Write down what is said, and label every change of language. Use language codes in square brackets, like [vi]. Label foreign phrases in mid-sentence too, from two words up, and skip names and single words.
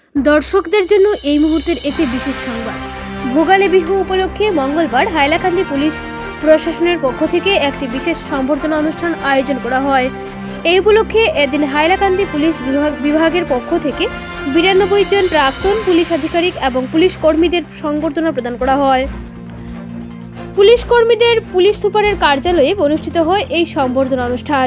[bn] দর্শকদের জন্য এই মুহূর্তের একটি বিশেষ সংবাদ। ভোগালী বিহু উপলক্ষে মঙ্গলবার হাইলাকান্দি পুলিশ প্রশাসনের পক্ষ থেকে একটি বিশেষ সম্বর্ধনা অনুষ্ঠান আয়োজন করা হয়। এই উপলক্ষে এদিন হাইলাকান্দি পুলিশ বিভাগের পক্ষ থেকে 92 জন প্রাক্তন পুলিশ আধিকারিক এবং পুলিশ কর্মীদের সংবর্ধনা প্রদান করা হয়। পুলিশ কর্মীদের পুলিশ সুপারের কার্যালয়ে অনুষ্ঠিত হয় এই সম্বর্ধনা অনুষ্ঠান।